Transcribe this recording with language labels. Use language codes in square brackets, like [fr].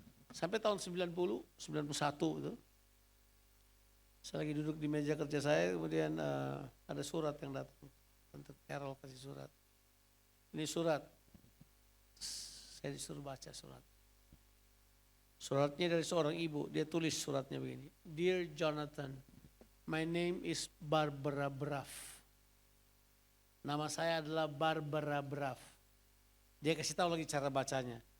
[id] Sampai tahun 90, 91 itu. Saya lagi duduk di meja kerja saya, kemudian ada surat yang datang. Untuk Carol kasih surat. Ini surat, saya disuruh baca surat. Suratnya dari seorang ibu, dia tulis suratnya begini. [en] Dear Jonathan, my name is Barbara Braff. [id] Nama saya adalah Barbara Braff. Dia kasih tahu lagi cara bacanya.